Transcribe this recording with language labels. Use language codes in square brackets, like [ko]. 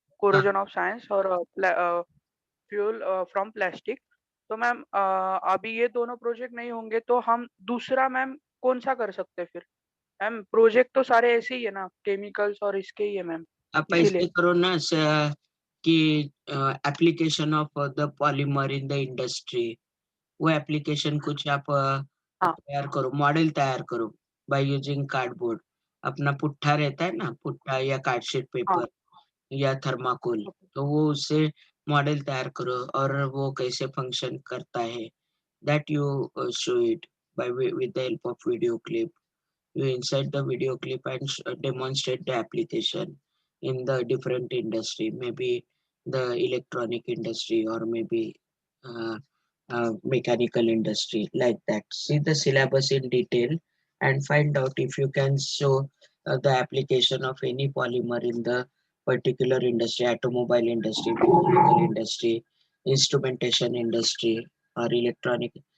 [hi] Corrosion of science और fuel from plastic तो ma'am अभी ये दोनों प्रोजेक्ट नहीं होंगे तो हम दूसरा मैम कौन सा कर सकते हैं फिर मैम प्रोजेक्ट तो सारे ऐसे ही है ना केमिकल्स और इसके ही है मैम आप इसीलिए ऐसे करो ना कि [en] application of the polymer in the industry, [hi] वो एप्लीकेशन कुछ आप हाँ तैयार करो, मॉडल तैयार करो [en] By using cardboard. [hi] अपना पुट्ठा रहता है ना, पुट्ठा या कार्डशीट हाँ पेपर या थर्माकोल, तो वो उससे मॉडल तैयार करो और वो कैसे फंक्शन करता है, [en] That you show it by with the help of video clip. You insert the video clip and demonstrate the application in the different industry, maybe the electronic industry or maybe uh, mechanical industry, like that. See the syllabus in detail and find out if you can show the application of any polymer in the particular industry, automobile industry, mechanical industry, instrumentation industry, or electronic.